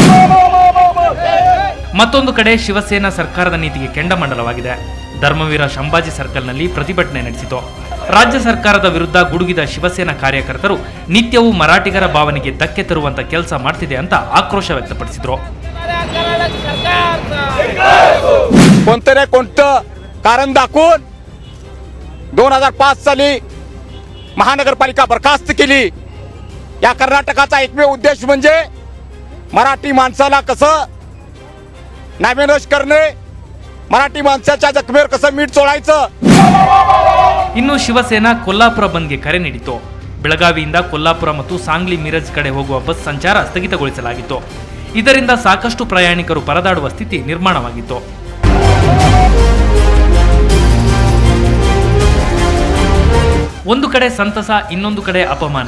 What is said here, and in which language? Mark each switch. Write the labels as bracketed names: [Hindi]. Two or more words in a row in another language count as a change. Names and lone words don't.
[Kannada] ಮತ್ತೊಂದು ಕಡೆ ಶಿವಸೇನಾ ಸರ್ಕಾರದ ನೀತಿಗೆ ಕೆಂಡಾಮಂಡಲವಾಗಿದೆ. ಧರ್ಮವೀರ ಶಂಭಾಜಿ ಸರ್ಕಲ್ನಲ್ಲಿ ಪ್ರತಿಭಟನೆ ನಡೆಸಿತು. ರಾಜ್ಯ ಸರ್ಕಾರದ ವಿರುದ್ಧ ಗುಡುಗಿದ ಶಿವಸೇನಾ ಕಾರ್ಯಕರ್ತರು ನಿತ್ಯವೂ ಮರಾಠಿಗರ ಭಾವನೆಗೆ ಧಕ್ಕೆ ತರುವಂತ ಕೆಲಸ ಮಾಡ್ತಿದೆ ಅಂತ ಆಕ್ರೋಶ ವ್ಯಕ್ತಪಡಿಸಿದ್ರು. [Marathi] कारण दाखवून 2005 साली महानगरपालिका बरखास्त केली. या कर्नाटकाचा एकमेव उद्देश म्हणजे मराठी माणसाला कसं नामेनोश करणे, मराठी माणसाच्या जखमेवर कसं मीठ चोळायचं. [Kannada] ಇನ್ನು ಶಿವಸೇನಾ ಕೊಲ್ಲಾಪುರ ಬಂದ್ಗೆ ಕರೆ ನೀಡಿತು. ಬೆಳಗಾವಿಯಿಂದ ಕೊಲ್ಲಾಪುರ ಮತ್ತು ಸಾಂಗ್ಲಿ ಮಿರಜ್ ಕಡೆ ಹೋಗುವ ಬಸ್ ಸಂಚಾರ ಸ್ಥಗಿತಗೊಳಿಸಲಾಗಿತ್ತು. ಇದರಿಂದ ಸಾಕಷ್ಟು ಪ್ರಯಾಣಿಕರು ಪರದಾಡುವ ಸ್ಥಿತಿ ನಿರ್ಮಾಣವಾಗಿತ್ತು. ಒಂದು ಕಡೆ ಸಂತಸ, ಇನ್ನೊಂದು ಕಡೆ ಅಪಮಾನ.